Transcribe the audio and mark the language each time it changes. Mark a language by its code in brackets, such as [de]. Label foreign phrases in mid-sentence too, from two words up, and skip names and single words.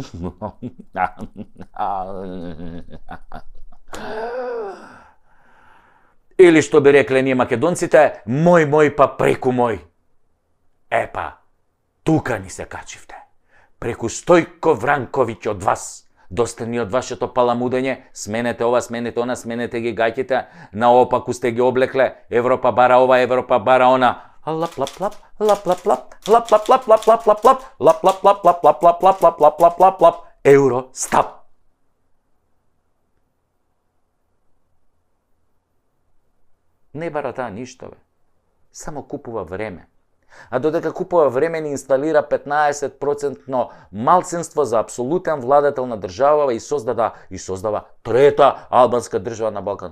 [mk] Или што би рекле ние македонците, мој па преку мој. Епа, тука ни се качивте. Преку Стојко Вранковиќ од вас. Доста ни од вашето паламудење, сменете ова, сменете она, сменете ги гаќите, наопаку сте ги облекле, Европа бара ова, Европа бара она. Лап лап лап, лап лап лап, лап лап лап лап лап лап лап, лап лап лап лап лап лап лап лап лап лап лап лап, Евростап. Не бара таа ништо, бе. Само купува време. А додека купува време ни инсталира 15% малцинство за апсолутен владетел на држава и создава трета албанска држава на Балкан.